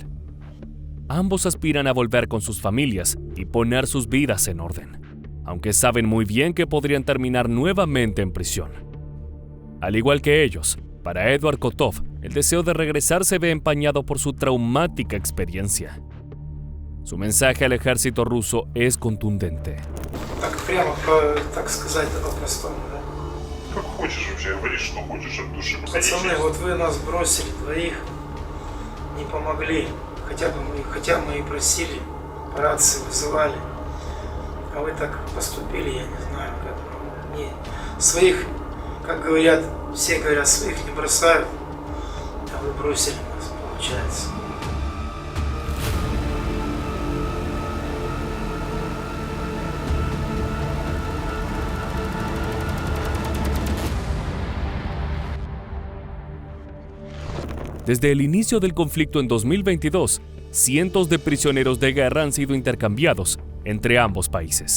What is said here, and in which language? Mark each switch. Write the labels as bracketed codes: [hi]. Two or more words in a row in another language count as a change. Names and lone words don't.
[es] Ambos aspiran a volver con sus familias y poner sus vidas en orden, aunque saben muy bien que podrían terminar nuevamente en prisión. Al igual que ellos, para Eduard Kotov, el deseo de regresar se ve empañado por su traumática experiencia. Su mensaje al ejército ruso es contundente. [ru] Так прямо, так сказать, по-простому, да? Как хочешь вообще, говори, что хочешь от души. Пацаны, вот вы нас бросили двоих, не помогли. Хотя мы и просили, по рации вызывали. А вы так поступили, я не знаю, как. Не, своих, как говорят, все говорят, своих не бросают, а вы бросили нас, получается. [es] Desde el inicio del conflicto en 2022, cientos de prisioneros de guerra han sido intercambiados entre ambos países.